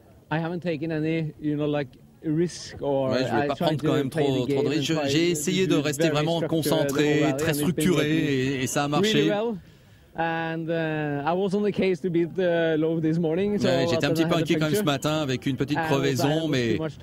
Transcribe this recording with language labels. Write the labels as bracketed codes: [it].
[en] I haven't taken any, risk or. [fr] Ouais, je ne vais pas prendre quand même trop de risques. J'ai essayé de rester vraiment concentré, très structuré, et ça a marché. [en] And I was on the case to beat Loeb this morning. So [fr] j'étais un petit peu inquiet quand même ce matin avec une petite crevaison, mais.